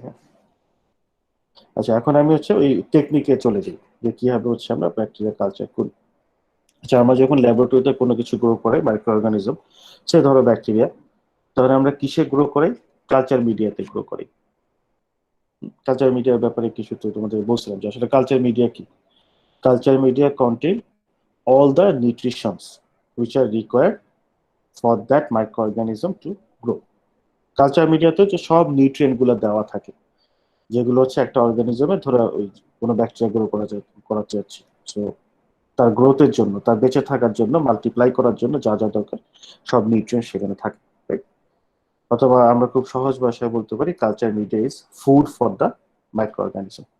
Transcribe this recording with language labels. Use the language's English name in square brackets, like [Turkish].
[Bangla] হ্যাঁ, আচ্ছা এখন আমি হচ্ছে ওই টেকনিকে চলে যাই যে কিভাবে হচ্ছে আমরা ব্যাকটেরিয়া কালচার করি। আচ্ছা আমরা যখন ল্যাবরেটরিতে কোনো কিছু গ্রো করে মাইক্রো অর্গানিজম, সে ধরো ব্যাকটেরিয়া, তাহলে আমরা কিসে গ্রো করাই? কালচার মিডিয়াতে গ্রো করি। কালচার মিডিয়ার ব্যাপারে কিছু তো তোমাদের বলছিলাম যে আসলে কালচার মিডিয়া কি। [English] Culture media contain all the nutritions which are required for that microorganism to grow. [Bangla] Culture মিডিয়াতে যে সব নিউট্রিয়েন্ট গুলো দেওয়া থাকে, যেগুলো হচ্ছে একটা অর্গানিজমে ধরো ওই কোনো ব্যাকটেরিয়া গ্রো করাতে যাচ্ছে, সো তার গ্রোথের জন্য, তার বেঁচে থাকার জন্য, মাল্টিপ্লাই করার জন্য যা যা দরকার সব নিউট্রিয়েন্ট সেখানে থাকে, right? অথবা আমরা খুব সহজ ভাষায় বলতে পারি [English] Culture media is food for the microorganism.